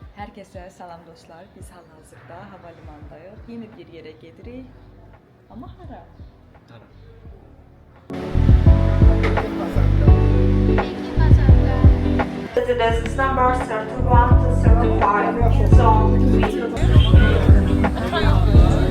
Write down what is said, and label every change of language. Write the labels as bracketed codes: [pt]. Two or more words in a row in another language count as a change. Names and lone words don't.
[az] Herkese salam dostlar. Biz hal-hazırda havalimanındayıq. Yeni bir yere gedirik. Ama hara? [en] Residence number 31 to 35, zone 3.